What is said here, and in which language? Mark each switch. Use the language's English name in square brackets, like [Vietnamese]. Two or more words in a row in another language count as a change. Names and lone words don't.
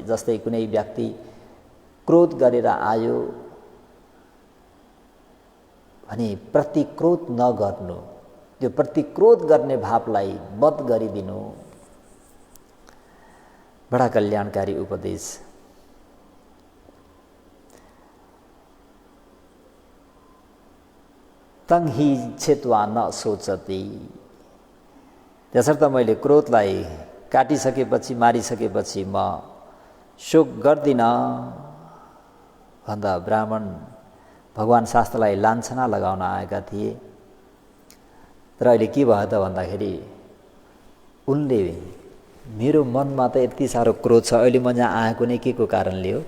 [Nepali] जस्तै कुनै व्यक्ति क्रोध गरेर आयो भने प्रतिक्रोध नगर्नु, त्यो प्रतिक्रोध गर्ने भावलाई वध गरिदिनु, बडा कल्याणकारी उपदेश। [Pali] तं हि छेत्वा न सोचति, [Nepali] त्यसर्थ मैले क्रोधलाई काटिसकेपछि, मारिसकेपछि म शोक गर्दिन भन्दा ब्राह्मण भगवान शास्त्रलाई लान्छना लगाउन आएका थिए। तर अहिले के भयो त भन्दाखेरि उनले मेरो मनमा त यति साह्रो क्रोध छ, अहिले म यहाँ आएको नै के को कारणले हो?